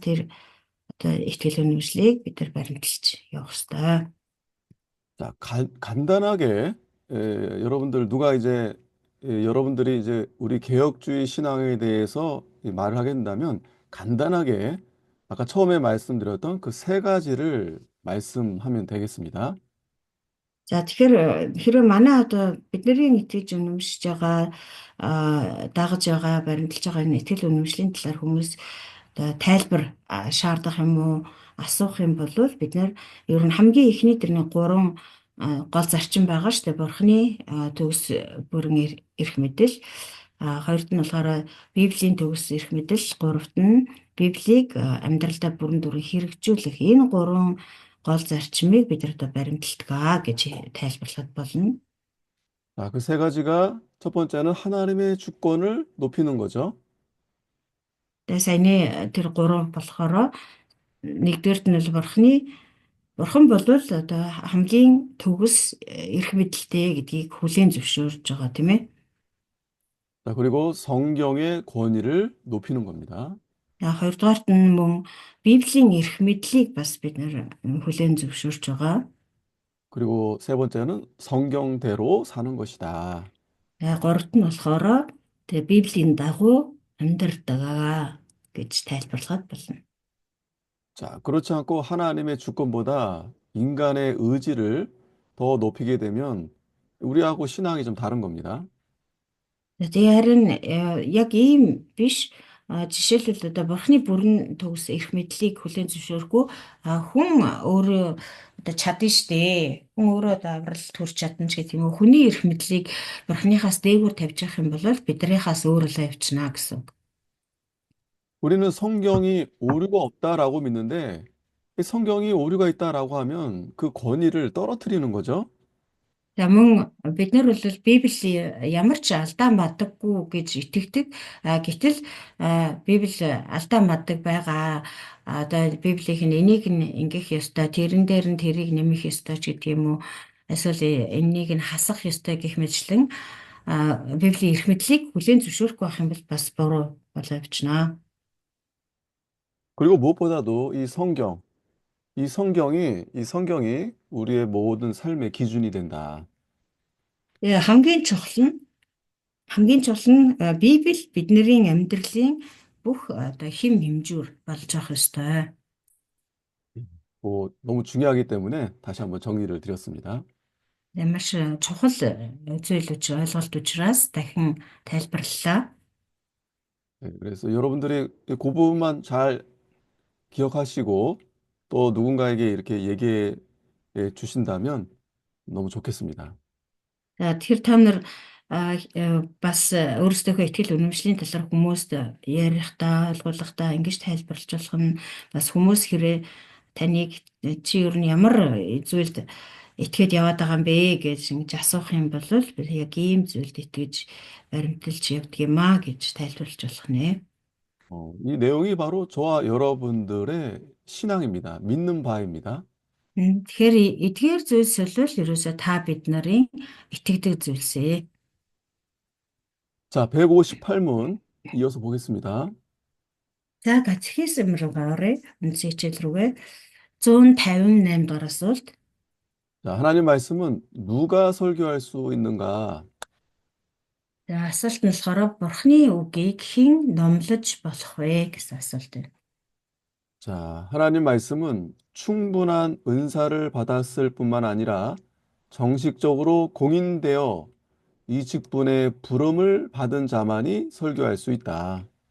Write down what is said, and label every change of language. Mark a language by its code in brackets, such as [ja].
[mn] Тэр одоо ихтгэл үнэмшлийг бид нар баримталж явах хэрэгтэй. [ko] 자, 간단하게 여러분들 누가 이제 여러분들이 이제 우리 개혁주의 신앙에 대해서 이 말을 하게 된다면 간단하게 아까 처음에 말씀드렸던 그 세 가지를 말씀하면 되겠습니다. [mn] За тэгэхээр хэрэв манай одоо бидний итгэж үнэмшиж байгаа дагаж байгаа баримталж байгаа энэ итгэл үнэмшлийн талаар хүмүүс одоо тайлбар шаардах юм уу асуух юм бол бид нэр ер нь хамгийн ихний тэрний гурван гол зарчим байгаа шүү дээ. Бурхны төгс бүрэн эрх мэдэл, хоёрт нь болохоор Библийн төгс эрх мэдэл, гуравт нь Библийг амьдралдаа бүрэн дүрэн хэрэгжүүлэх энэ гурван гол зарчмыг бид нар одоо баримталдаг гэж тайлбарлахад болно. [ko] 자, 그 세 가지가 첫 번째는 하나님의 주권을 높이는 거죠. [mn] Тэгээ саяны тэр гурван болохоор нэгдүгээрт нь бол бурхан бол одоо хамгийн төгс эрх мэдэлтэй гэдгийг хүлээн зөвшөөрж байгаа тийм ээ. [ko] 자, 그리고 성경의 권위를 높이는 겁니다. [mn] Хоёрдугаарт нь мөн Библийн эрх мэдлийг бас бид нэр хүлээн зөвшөөрж байгаа. [ko] 그리고 세 번째는 성경대로 사는 것이다. [mn] Гуравт нь болохоор тэгээ Библийн дагуу амьдардаг гэж тайлбарлахад болно. [ko] 자, 그렇지 않고 하나님의 주권보다 인간의 의지를 더 높이게 되면 우리하고 신앙이 좀 다른 겁니다. [mn] Тэгээ харин яг ийм биш жишээлбэл одоо бурхны бүрэн төгс эрх мэдлийг хүлээн зөвшөөрөхгүй хүн өөрөө одоо чадна штэ хүн өөрөө одоо аврал төрч чадна ч гэх юм уу хүний эрх мэдлийг бурхныхаас дээгүүр тавьж явах юм бол биднийхээс өөрөлдөө явчихна гэсэн. [ko] 우리는 성경이 오류가 없다라고 믿는데 이 성경이 오류가 있다라고 하면 그 권위를 떨어뜨리는 거죠. [mn] За мөн бид нар бол Библи ямар ч алдаа мадаггүй гэж итгэдэг. Гэтэл Библи алдаа мадаг байгаа. Одоо Библийнх нь энийг нь ингэх ёстой, тэрэн дээр нь тэрийг нэмэх ёстой ч гэдэг юм уу. Эсвэл энийг нь хасах ёстой гэх мэтлэн Библийн эрх мэдлийг хүлээн зөвшөөрөхгүй байх юм бол бас буруу болоо бичнэ. [ko] 그리고 무엇보다도 이 성경이 우리의 모든 삶의 기준이 된다. [mn] Тэгээ хамгийн чухал нь Библи бидний амьдралын бүх одоо хэм хэмжүүр болж авах ёстой. [ko] 너무 중요하기 때문에 다시 한번 정리를 드렸습니다. [mn] Маш чухал зүйл ойлголт учраас дахин тайлбарлалаа. [ko] 그래서 여러분들이 그 부분만 잘 기억하시고 또 누군가에게 이렇게 얘기해 주신다면 너무 좋겠습니다. [mn] За тэгэхээр та нар бас өөрсдийнхөө ихтгэл үнэмшлийн талаар хүмүүст ярихдаа, ойлгуулахдаа ингэж тайлбарлаж болох нь бас хүмүүс хэрэг таныг чи ер нь ямар зүйлд итгээд яваад байгаа юм бэ гэж ингэж асуух юм бол би яг ийм зүйлд итгэж баримталж явдаг юм аа гэж тайлбарлаж болох нэ. [ko] 이 내용이 바로 저와 여러분들의 신앙입니다. 믿는 바입니다. [mn] Тэгэхээр эдгээр зүйлс бол ерөөсөө та бид нарын итгэдэг зүйлсээ. [ko] 자, 158문 이어서 보겠습니다. [mn] За катехизм руугаа оръё. Үндсэн хичээл рүүгээ 158 дугаар асуулт. [ko] 자, 하나님 말씀은 누가 설교할 수 있는가? [mn] За асуулт нь болохоор Бурхны үгийг хэн номлож болох вэ гэсэн асуулт байна. [ko] 자, 하나님 말씀은 충분한 은사를 받았을 뿐만 아니라 정식적으로 공인되어 이 직분의 부름을 받은 자만이 설교할 수 있다.